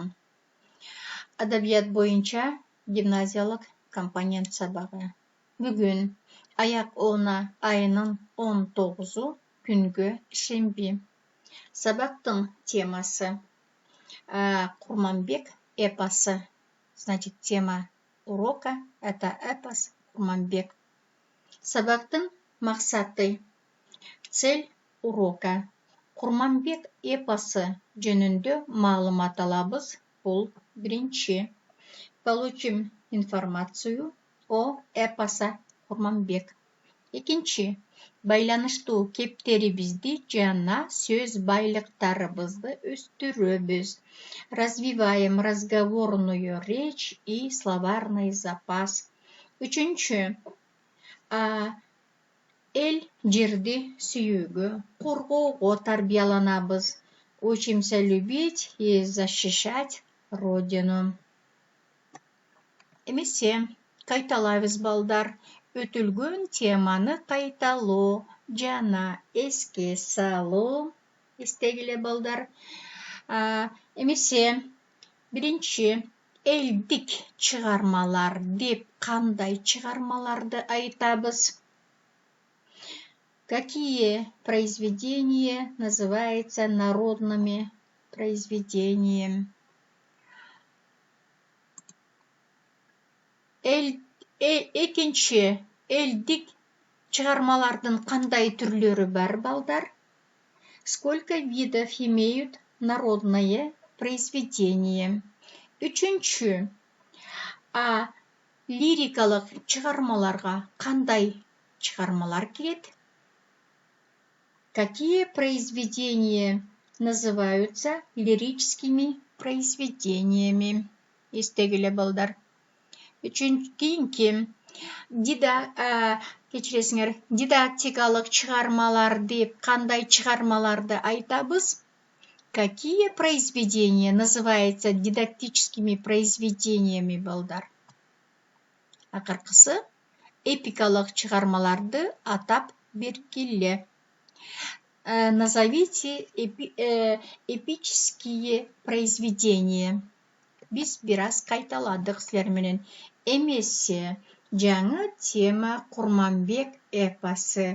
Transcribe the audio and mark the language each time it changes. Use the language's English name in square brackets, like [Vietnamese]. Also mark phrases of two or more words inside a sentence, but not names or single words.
[Kyrgyz] Адабият боюнча гимназиялык компонент сабагы. Бүгүн аяк оона айынын 19-у күнгө шемби. Сабактын темасы Курманбек эпосы. [Russian] Значит, тема урока — это эпос Курманбек. [Kyrgyz] Сабактын максаты. [Russian] Цель урока. [Kyrgyz] Курманбек эпосы жөнүндө маалымат алабыз. Бул биринчи. [Russian] Получим информацию о эпоса Курманбек. [Kyrgyz] Экинчи. Байланыштуу кептерибизди жана сөз байлыктарыбызды өстүрөбүз. [Russian] Развиваем разговорную речь и словарный запас. [Kyrgyz] Үчүнчү. Эл жерди сүйүүгө, коргоого тарбияланабыз. [Russian] Учимся любить и защищать родину. [Kyrgyz] Эмесе кайталайбыз балдар. Өтүлгөн теманы кайталоо жана эске салуу. Эстегиле балдар. Эмесе биринчи элдик чыгармалар деп кандай чыгармаларды айтабыз? [Russian] Какие произведения называются народными произведениями? [Kyrgyz] Экинчи элдик чыгармалардын кандай түрлөрү бар балдар? [Russian] Сколько видов имеют народные произведения? [Kyrgyz] Үчүнчү, лирикалык чыгармаларга кандай чыгармалар кирет? [Russian] Какие произведения называются лирическими произведениями? [Kyrgyz] Эстегиле балдар. Кийинки дидактикалык чыгармалар деп кандай чыгармаларды айтабыз? [Russian] Какие произведения называются дидактическими произведениями балдар? [Kyrgyz] Акыркысы эпикалык чыгармаларды атап бергиле. [Russian] Назовите эпические произведения. [Kyrgyz] Биз бир аз кайталадык силер менен. Эмесе жаңы тема Курманбек эпосы.